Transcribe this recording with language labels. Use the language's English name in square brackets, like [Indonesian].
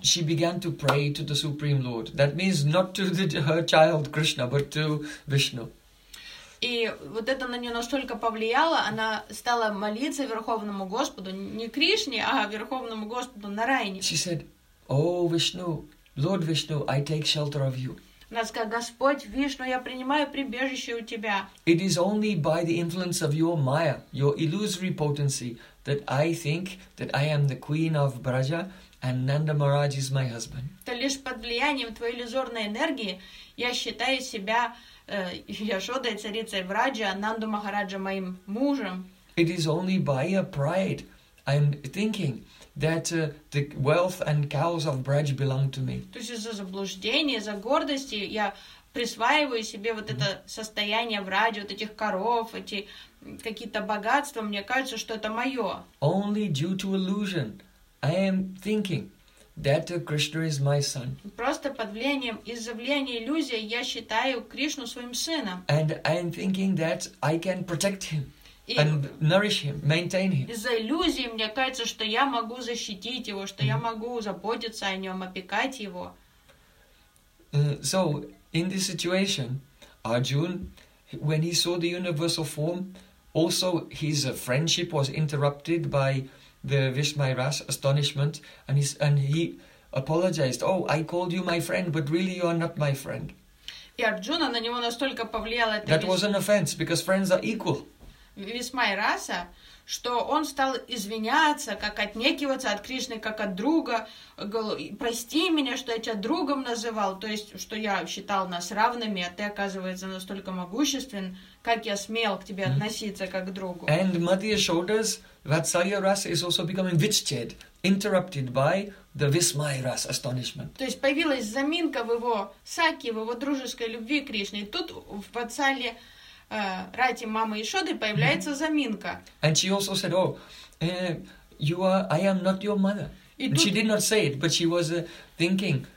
[English] And she began to pray to the Supreme Lord. That means not to her child Krishna, but to Vishnu. [Russian] И вот это на нее настолько повлияло, она стала молиться Верховному Господу, не Кришне, а Верховному Господу Нараяне. [English] She said, О, Вишну, Lord Vishnu, I take shelter of you. [Russian] Она сказала, Господь Вишну, я принимаю прибежище у тебя. [English] It is only by the influence of your Maya, your illusory potency, that I think that I am the queen of Braja and Nanda Maharaj is my husband. [Russian] Это лишь под влиянием твоей иллюзорной энергии я считаю себя Яшодой, царицей Браджа, Нанду Махараджа моим мужем. [English] It is only by a pride I'm thinking that the wealth and cows of Braj belong to me. [Russian] То есть из-за заблуждения, из-за гордости я присваиваю себе вот это состояние Браджа, вот этих коров, эти какие-то богатства, мне кажется, что это мое. [English] Only due to illusion I am thinking that Krishna is my son. [Russian] Просто под влиянием, из-за влияния иллюзии я считаю Кришну своим сыном. [English] And I am thinking that I can protect him. And nourish him, maintain him. [Russian] Из-за иллюзии мне кажется, что я могу защитить его, что я могу заботиться о нем, опекать его. [English] So, in this situation, Arjun, when he saw the universal form, also his friendship was interrupted by the Vishmairas astonishment, and he apologized. Oh, I called you my friend, but really you are not my friend. [Russian] И Арджуна на него настолько повлияло это. [English] That was an offense because friends are equal. [Russian] Висмайраса, что он стал извиняться, как отнекиваться от Кришны, как от друга, прости меня, что я тебя другом называл, то есть, что я считал нас равными, а ты, оказывается, настолько могуществен, как я смел к тебе относиться, как к другу. [English] And Madhya Shoda's Vatsalya Rasa is also becoming vichchet, interrupted by the Vismayras astonishment. [Russian] То есть, появилась заминка в его саке, в его дружеской любви к Кришне, и тут в Vatsalya Рати мама Ишоды появляется заминка. [English] And she also said, "Oh, I am not your mother." [Russian] Тут... [English] She did not say it, but she was thinking.